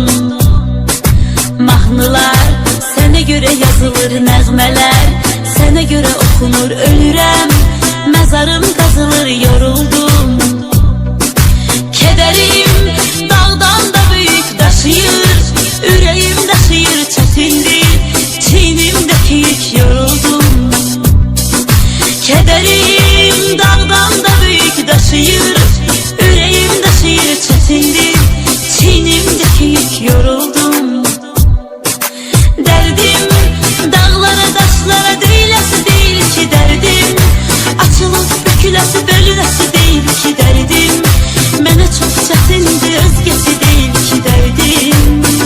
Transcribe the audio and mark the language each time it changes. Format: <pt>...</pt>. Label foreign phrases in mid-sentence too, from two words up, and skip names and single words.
<az>Mahnılar sənə görə yazılır, nəğmələr sənə görə oxunur, ölürəm məzarım qazılır, yoruldum. Kədərim dağdan da büyük daşıyır, ürəyim daşıyır çətindir, çiynimdəki yük, yoruldum.</az> <tr>Kederim dağdan da büyük daşıyır, yüreğim daşıyır çetindir, çiğnimdeki yük, yoruldum. Derdim dağlara taşlara değilesi değil ki derdim, açılıp bükülesi bölünesi değil ki derdim, mənə çok çetindir özgesi değil ki derdim.</tr>